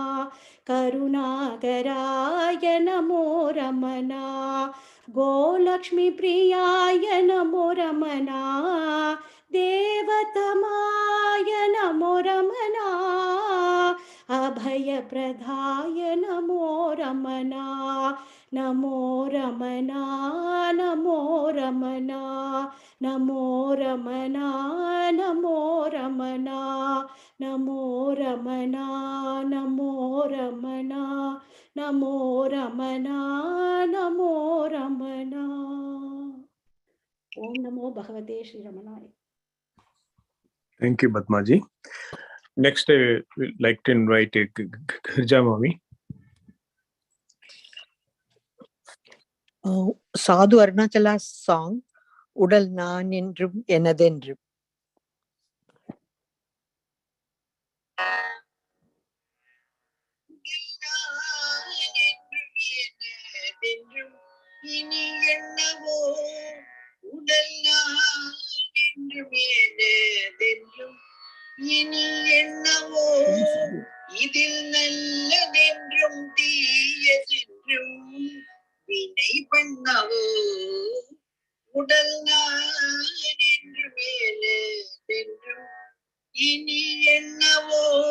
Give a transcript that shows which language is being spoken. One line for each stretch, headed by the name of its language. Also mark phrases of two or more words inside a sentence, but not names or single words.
Sanskrit: करुणाकराय नमो रमण. गोलक्ष्मी प्रियाय नमो रमण. देवतामय नमो रमण. अभय प्रदाय नमो रमण. नमो रमण नमो रमण नमो रमण नमो रमण नमो रमण नमो रमण नमो रमण नमो रमण. ओं नमो भगवते श्री रमणाय.
English: Thank you, Padmaji. Next, I would like to invite Girija Mami. Sadhu Arunachala's song, Udal Nan Endrum Enadendrum.
Tamil: இனி என்னவோ உடல் நான் என்றும் ஏனதென்றும் இனி என்னவோ இதில் நல்லதென்றும் தீயதென்றும் வினை பண்ணவோ உடல் நான் என்றும் ஏனதென்றும் இனி என்னவோ